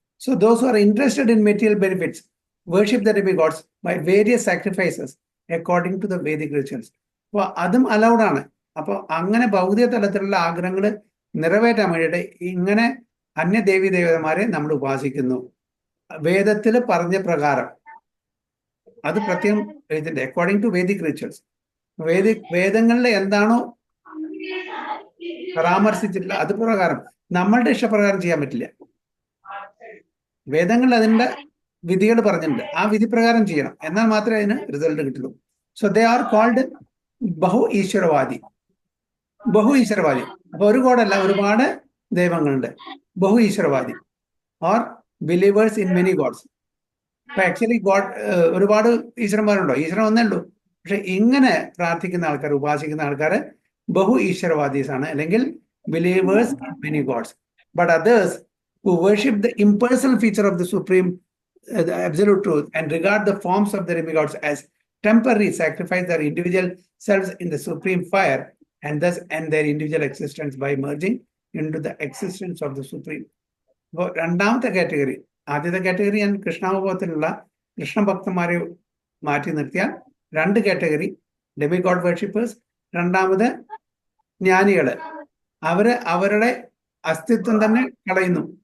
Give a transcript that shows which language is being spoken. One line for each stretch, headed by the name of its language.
English: So those who are interested in material benefits worship the demigods by various sacrifices according to the Vedic rituals.
Malayalam: അപ്പോൾ അതും allowed ആണ്. അപ്പോൾ അങ്ങനെ ഭൗതിക തലത്തിലുള്ള ആഗ്രഹങ്ങൾ നിറവേറ്റാൻ വേണ്ടിയിട്ട് ഇങ്ങനെ അന്യ ദേവി ദേവതമാരെ നമ്മൾ ഉപാസിക്കുന്നു. വേദത്തിൽ പറഞ്ഞ പ്രകാരം അത് പ്രത്യേകം എഴുതിന്റെ
English: According to Vedic rituals.
Malayalam: വേദങ്ങളിൽ എന്താണോ പരാമർശിച്ചിട്ടില്ല അത് പ്രകാരം നമ്മളുടെ ഇഷ്ടപ്രകാരം ചെയ്യാൻ പറ്റില്ല. വേദങ്ങളിൽ അതിന്റെ വിധികൾ പറഞ്ഞിട്ടുണ്ട്, ആ വിധി പ്രകാരം ചെയ്യണം, എന്നാൽ മാത്രമേ അതിന് റിസൾട്ട് കിട്ടുള്ളൂ.
English: so they are called
Malayalam: ബഹു ഈശ്വരവാദി. ബഹു ഈശ്വരവാദി അപ്പൊ ഒരു ഗോഡല്ല, ഒരുപാട് ദൈവങ്ങളുണ്ട്.
English: ബഹു ഈശ്വരവാദി or believers in many gods.
Malayalam: അപ്പൊ ആക്ച്വലി ഗോഡ് ഒരുപാട് ഈശ്വരന്മാരുണ്ടോ? ഈശ്വരൻ ഒന്നേ ഉള്ളൂ. പക്ഷെ ഇങ്ങനെ പ്രാർത്ഥിക്കുന്ന ആൾക്കാർ, ഉപാസിക്കുന്ന ആൾക്കാർ ബഹു ഈശ്വരവാദീസ് ആണ്, അല്ലെങ്കിൽ
English: Believers in many gods. But others who worship the impersonal feature of the supreme, the absolute truth, and regard the forms of the demigods as temporary, sacrifice their individual selves in the supreme fire and thus end their individual existence by merging into the existence of the supreme.
Malayalam: അപ്പോൾ രണ്ടാമത്തെ category, ആദ്യത്തെ category ഞാൻ കൃഷ്ണാവബോധത്തിലുള്ള കൃഷ്ണഭക്തന്മാരെ മാറ്റി നിർത്തിയാൽ 2 category, ഡെമിഗോഡ് worshippers. രണ്ടാമത് ജ്ഞാനികള്, അവരുടെ അസ്തിത്വം തന്നെ കളയുന്നു.